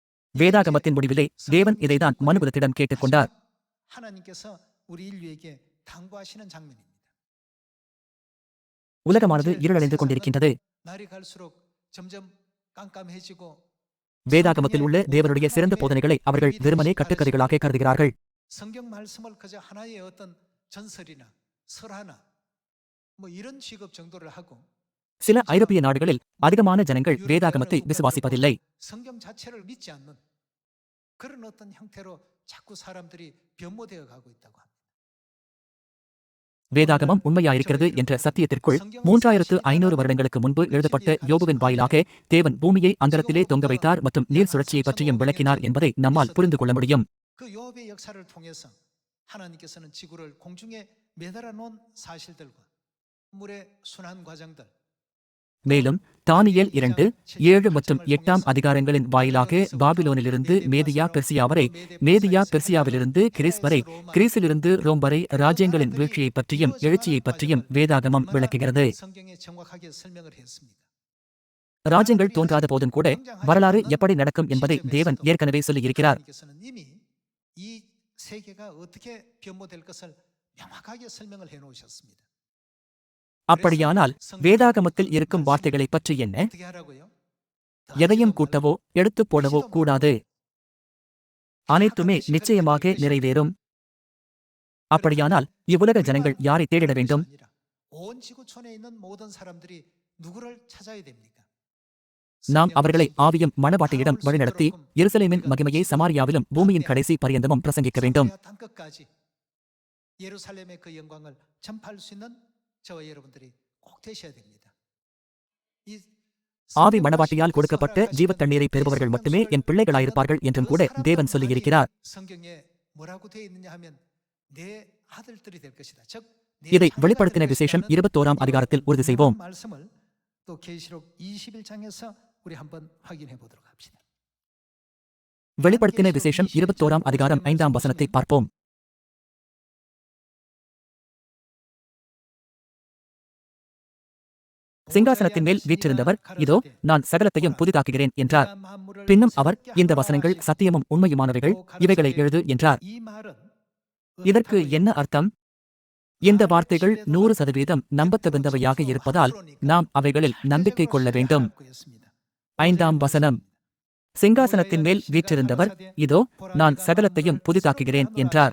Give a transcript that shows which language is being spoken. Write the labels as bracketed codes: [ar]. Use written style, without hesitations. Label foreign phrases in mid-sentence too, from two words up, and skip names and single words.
[ta] வேதாகமத்தின் முடிவிலே தேவன் இதைதான் மனுபுரத்திடம் கேட்டுக்கொண்டார். [ko] 하나님께서 우리 인류에게 당부하시는 장면입니다. [ta] உலகமானது இருளடைந்து கொண்டிருக்கின்றது. [ko] 날이 갈수록 점점 깜깜해지고 [ta] வேதாகமத்தில் உள்ள தேவனுடைய சிறந்த போதனைகளை அவர்கள் வெறுமனே கட்டுக்கதைகளாக கருதுகிறார்கள். [ko] 성경 말씀을 그저 하나의 어떤 전설이나 설화나 뭐 이런 취급 정도를 하고 [ta] சில ஐரோப்பிய நாடுகளில் அதிகமான ஜனங்கள் வேதாகமத்தை விசுவாசிப்பதில்லை. [ko] 성경 자체를 믿지 않는 그런 어떤 형태로 자꾸 사람들이 변모되어 가고 있다고 합니다. [ta] வேதாகமம் உண்மையாயிருக்கிறது என்ற சத்தியத்திற்குள் 3500 வருடங்களுக்கு முன்பு எழுதப்பட்ட யோபுவின் வாயிலாக தேவன் பூமியை அந்தரத்திலே தொங்க வைத்தார் மற்றும் நீர் சுழற்சியை பற்றியும் விளக்கினார் என்பதை நம்மால் புரிந்து கொள்ள முடியும். [ko] 그 욥의 역사를 통해서 하나님께서는 지구를 공중에 매달아 놓은 사실들과 물의 순환 과정들 [ta] மேலும் தானியேல் 2, 7 மற்றும் 8 அதிகாரங்களின் வாயிலாக பாபிலோனிலிருந்து மேதியா பெர்சியா வரை, மேதியா பெர்சியாவிலிருந்து கிரீஸ் வரை, கிரீஸிலிருந்து ரோம் வரை ராஜ்யங்களின் வீழ்ச்சியை பற்றியும் எழுச்சியை பற்றியும் வேதாகமம் விளக்குகிறது. [ko] 성경에 정확하게 설명을 했습니다. [ta] ராஜ்யங்கள் தோன்றாத போதும் கூட வரலாறு எப்படி நடக்கும் என்பதை தேவன் ஏற்கனவே சொல்லியிருக்கிறார். [ko] 하나님께서는 이미 이 세계가 어떻게 변모될 것을 명확하게 설명을 해 놓으셨습니다. [ta] அப்படியானால் வேதாகமத்தில் இருக்கும் வார்த்தைகளை பற்றி என்ன? [ko] 어떻게 하라고요? [ta] எதையும் கூட்டவோ எடுத்துப் போடவோ கூடாது. அனைத்துமே நிச்சயமாக நிறைவேறும். அப்படியானால் இவ்வுலக ஜனங்கள் யாரை தேடிட வேண்டும்? [ko] 온 지구촌에 있는 모든 사람들이 누구를 찾아야 됩니까? [ta] நாம் அவர்களை ஆவியும் மணவாட்டியிடம் வழிநடத்தி எருசலேமின் மகிமையை சமாரியாவிலும் பூமியின் கடைசி பரியந்தமும் பிரசங்கிக்க வேண்டும். [ko] 땅끝까지 예루살렘의 그 영광을 전파할 수 있는 저와 여러분들이 꼭 되셔야 됩니다. 이 [ta] ஆவி மணவாட்டியால் கொடுக்கப்பட்ட ஜீவத் தண்ணீரை பெறுபவர்கள் மட்டுமே என் பிள்ளைகளாயிருப்பார்கள் என்றும் கூட தேவன் சொல்லியிருக்கிறார். [ko] 성경에 뭐라고 되어 있느냐 하면 내 아들들이 될 것이다. 즉 [ta] இதை வெளிப்படுத்தின விசேஷம் 21 அதிகாரத்தில் உறுதி செய்வோம். [ko] 말씀을 또 계시록 21장에서 우리 한번 확인해 보도록 합시다. [ta] வெளிப்படுத்தின விசேஷம் 21 அதிகாரம் 5 வசனத்தை பார்ப்போம். சிங்காசனத்தின் மேல் வீற்றிருந்தவர், இதோ நான் சகலத்தையும் புதிதாக்குகிறேன் என்றார். பின்னும் அவர், இந்த வசனங்கள் சத்தியமும் உண்மையுமானவைகள், இவைகளை எழுது என்றார். [ko] 이 말은 [ta] இதற்கு என்ன அர்த்தம்? இந்த வார்த்தைகள் 100% நம்பத்தகுந்தவையாக இருப்பதால் நாம் அவைகளில் நம்பிக்கை கொள்ள வேண்டும். 5 வசனம், சிங்காசனத்தின் மேல் வீற்றிருந்தவர், இதோ நான் சகலத்தையும் புதிதாக்குகிறேன் என்றார்.